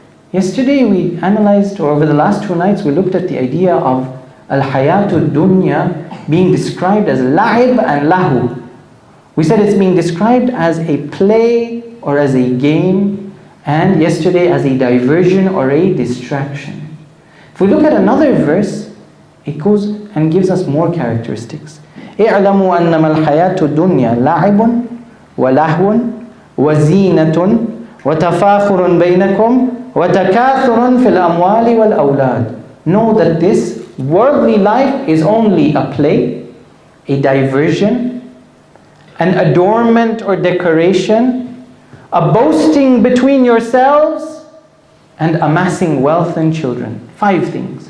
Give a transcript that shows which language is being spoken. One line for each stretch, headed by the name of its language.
English: Yesterday we analyzed, or over the last 2 nights, we looked at the idea of al-hayatu dunya being described as la'ib and lahu. We said it's being described as a play or as a game, and yesterday as a diversion or a distraction. If we look at another verse, it goes and gives us more characteristics.
Arabic: اعلموا أنما الحياة الدنيا لعب ولهو وزينة وتفاخر بينكم وتكاثر في الأموال والأولاد.
English: Know that this worldly life is only a play, a diversion, an adornment or decoration, a boasting between yourselves, and amassing wealth and children. 5 things.